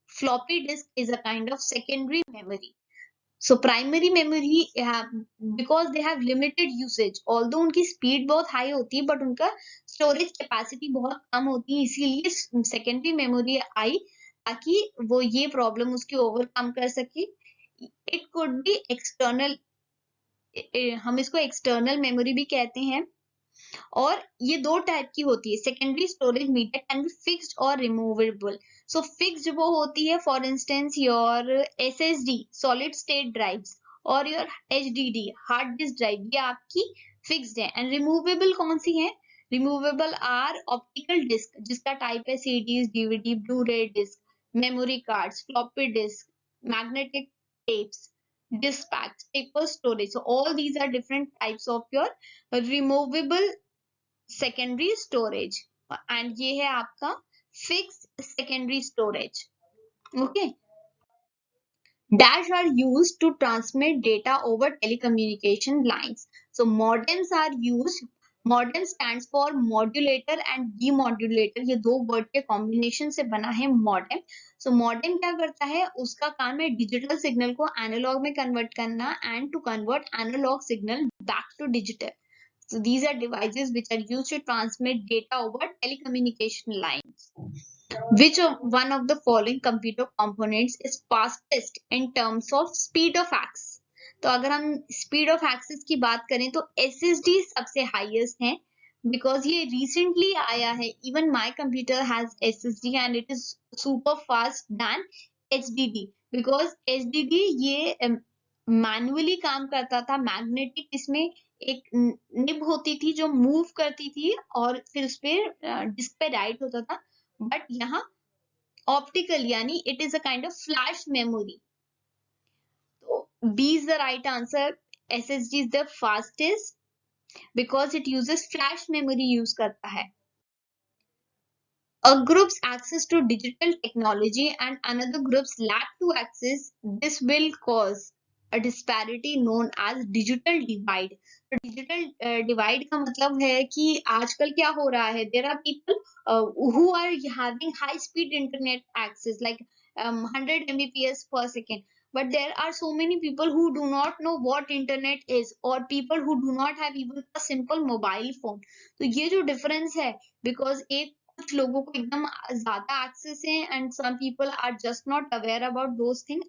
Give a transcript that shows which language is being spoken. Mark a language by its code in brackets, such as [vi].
[en] floppy disk is a kind of secondary memory. So primary memory because they have limited usage, although [hi] उनकी speed बहुत high होती है [en] but [hi] उनका storage capacity बहुत कम होती है, इसीलिए secondary memory आई ताकि वो ये problem उसकी overcome कर सके. [en] It could be external, [hi] हम इसको external memory भी कहते हैं. और ये दो टाइप की होती है. [en] Secondary storage media can be fixed और removable. So fixed [hi] वो होती है [en] for instance your SSD solid state drives और your HDD hard disk drive, [hi] ये आपकी फिक्स्ड है. [en] and removable [hi] कौन सी है? [en] removable are optical disc [hi] जिसका टाइप है [en] CDs, DVD, Blu ray disc, memory cards, floppy disk, magnetic tapes, dispatch, paper storage. So all these are different types of your removable secondary storage. And [hi] ये है आपका [en] fixed secondary storage. Okay. Dash are used to transmit data over telecommunication lines. So modems are used. Modem stands for modulator and demodulator. [hi] ये दो word के combination से बना है modem. सो modem क्या करता है? उसका काम है डिजिटल सिग्नल को एनालॉग में कन्वर्ट करना [en] And to convert analogue signal back to digital. So these are devices which are used to transmit data over telecommunication lines. Which one of the following computer components is fastest in terms of speed of access? [hi] तो अगर हम speed of access की बात करें तो SSD सबसे highest है because ये recently आया है. [en] Even my computer has SSD and it is super fast than HDD because HDD [hi] ये मैनुअली काम करता था. मैग्नेटिक इसमें एक निब होती थी जो मूव करती थी और फिर उस पर डिस्क पे राइट होता था. [en] But यहाँ optical यानी it is a kind of flash memory. तो B is the right answer. SSD is the fastest because it uses flash memory [hi] use करता है. [en] A group's access to digital technology and another group's lack to access this will cause a disparity known as digital divide. [hi] तो digital divide का मतलब है कि आजकल क्या हो रहा है? [en] There are people who are having high speed internet access like 100 Mbps per second. But there are so many people who do not know what internet is or people who do not have even a simple mobile phone. [hi] तो ये जो difference है because एक कुछ लोगों को एकदम ज्यादा एक्सेस है [en] And some people are just not aware about those thing.